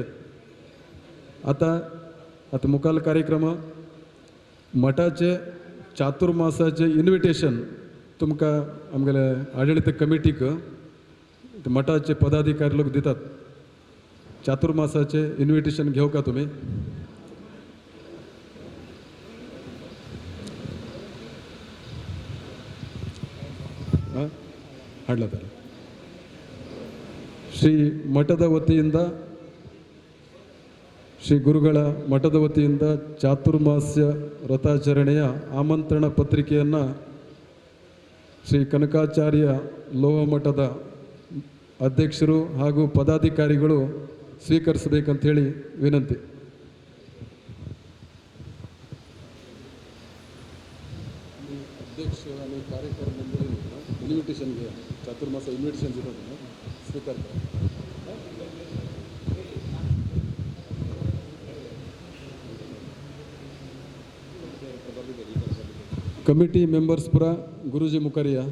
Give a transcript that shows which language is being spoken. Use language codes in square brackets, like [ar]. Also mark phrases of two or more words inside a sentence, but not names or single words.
[kok] आता मुखाल कार्यक्रम मठाचे चातुर्मासाचे इन्विटेशन तुमकां आमगेले आडಳಿತ कमिटीक मठाचे पदाधिकारी लोक दितात. [mr] चातुर्मासाचे इन्विटेशन घेऊ का तुम्ही? [kn] ಹಾಡ್ಲ ತರ ಶ್ರೀ ಮಠದ ವತಿಯಿಂದ ಶ್ರೀ ಗುರುಗಳ ಮಠದ ವತಿಯಿಂದ ಚಾತುರ್ಮಾಸ್ಯ ವ್ರತಾಚರಣೆಯ ಆಮಂತ್ರಣ ಪತ್ರಿಕೆಯನ್ನು ಶ್ರೀ ಕನಕಾಚಾರ್ಯ ಲೋಹ ಮಠದ ಅಧ್ಯಕ್ಷರು ಹಾಗೂ ಪದಾಧಿಕಾರಿಗಳು ಸ್ವೀಕರಿಸಬೇಕಂತ ಹೇಳಿ ವಿನಂತಿ. [mr] अध्यक्ष आणि कार्यकारी मंडळी इन्व्हिटेशन घ्या. चातुर्मास इन्व्हिटेशन देतात ना, स्वीकार करा. [en] committee members [mr] पुरा गुरुजी मुखार या.